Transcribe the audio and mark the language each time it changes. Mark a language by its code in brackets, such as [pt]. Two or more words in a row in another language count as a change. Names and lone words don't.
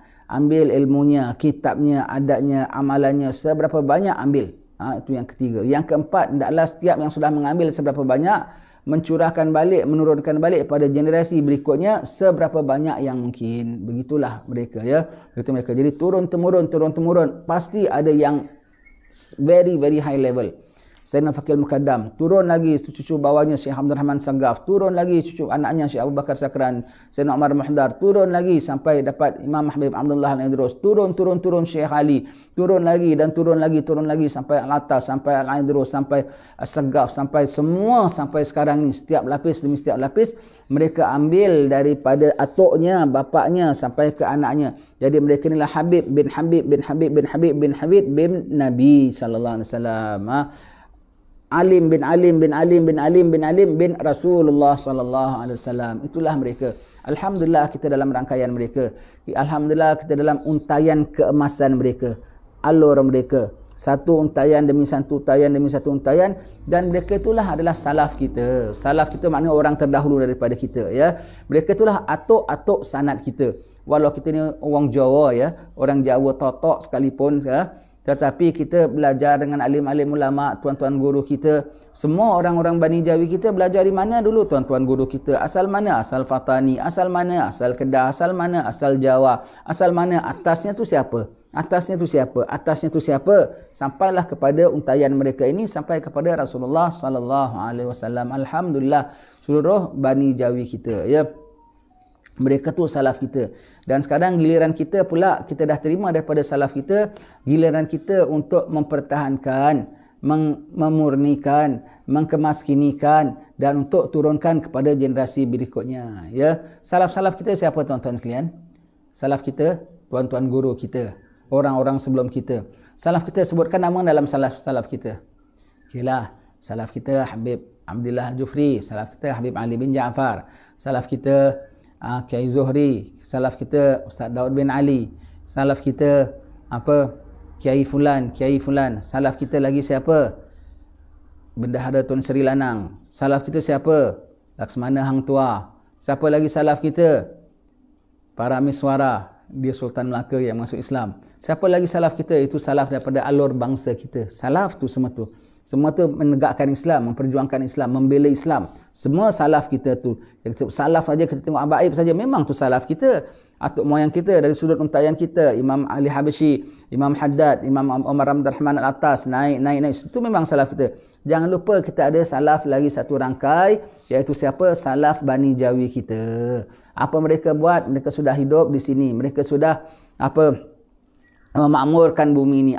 [ms] Ambil ilmunya, kitabnya, adatnya, amalannya, seberapa banyak ambil. Itu yang ketiga. Yang keempat, hendaklah setiap yang sudah mengambil seberapa banyak, mencurahkan balik, menurunkan balik pada generasi berikutnya seberapa banyak yang mungkin. Begitulah mereka, ya. Begitu mereka. Jadi turun-temurun, pasti ada yang [en] very high level. [ms] Sayyidina Fakil Mukaddam, turun lagi cucu bawahnya Syekh Abdul Rahman Sagaf, turun lagi cucu anaknya Syekh Abu Bakar Sakran, Sayyidina Umar Muhdar, turun lagi sampai dapat Imam Habib Abdullah Al-Idrus, turun Syekh Ali, turun lagi sampai Al-Atas, sampai Al-Idrus, sampai Sagaf, sampai semua sampai sekarang ni, setiap lapis demi setiap lapis mereka ambil daripada atuknya, bapaknya sampai ke anaknya. Jadi mereka inilah Habib bin Habib bin Habib bin Habib bin Habib bin Nabi [ar] صلى الله عليه وسلم. [ms] Alim bin Alim bin Alim bin Alim bin Alim bin Rasulullah [ar] صلى الله عليه وسلم. [ms] Itulah mereka. Alhamdulillah kita dalam rangkaian mereka. Alhamdulillah kita dalam untaian keemasan mereka. Alur mereka. Satu untaian demi satu untaian demi satu untaian, dan mereka itulah adalah salaf kita. Salaf kita maknanya orang terdahulu daripada kita, ya. Mereka itulah atuk-atuk sanad kita. Walau kita ni orang Jawa, ya, orang Jawa totok sekalipun, ya. Tetapi kita belajar dengan alim-alim ulama, tuan-tuan guru kita. Semua orang-orang Bani Jawi kita belajar di mana dulu tuan-tuan guru kita? Asal mana? Asal Fatani. Asal mana? Asal Kedah. Asal mana? Asal Jawa. Asal mana? Atasnya tu siapa? Atasnya tu siapa? Atasnya tu siapa? Sampailah kepada untaian mereka ini, sampai kepada Rasulullah [ar] صلى الله عليه وسلم. [ms] Alhamdulillah seluruh Bani Jawi kita, ya. Mereka tu salaf kita. Dan sekarang giliran kita pula, kita dah terima daripada salaf kita, giliran kita untuk mempertahankan, memurnikan, mengkemaskinikan, dan untuk turunkan kepada generasi berikutnya, ya. Salaf-salaf kita siapa tuan-tuan sekalian? Salaf kita, tuan-tuan guru kita, orang-orang sebelum kita. Salaf kita, sebutkan nama dalam salaf kita. Okeylah, salaf kita Habib Abdullah Al-Jufri, salaf kita Habib Ali bin Ja'far, salaf kita Kiai Zuhri, salaf kita Ustaz Daud bin Ali, salaf kita Kiai Fulan, salaf kita lagi siapa? Bendahara Tun Sri Lanang. Salaf kita siapa? Laksmana Hang Tua. Siapa lagi salaf kita? Para Miswara, dia Sultan Melaka yang masuk Islam. Siapa lagi salaf kita? Itu salaf daripada alur bangsa kita. Salaf tu semua tu. Semua tu menegakkan Islam, memperjuangkan Islam, membela Islam. Semua salaf kita tu. Salaf saja kita tengok Abah Aib saja, memang tu salaf kita. Atuk moyang kita dari sudut untaian kita, Imam Ali Habsyi, Imam Haddad, Imam Umar Abdul Rahman Al-Atas, naik. Itu memang salaf kita. Jangan lupa kita ada salaf lagi satu rangkai, iaitu siapa? Salaf Bani Jawi kita. Apa mereka buat? Mereka sudah hidup di sini. Mereka sudah memakmurkan bumi ini.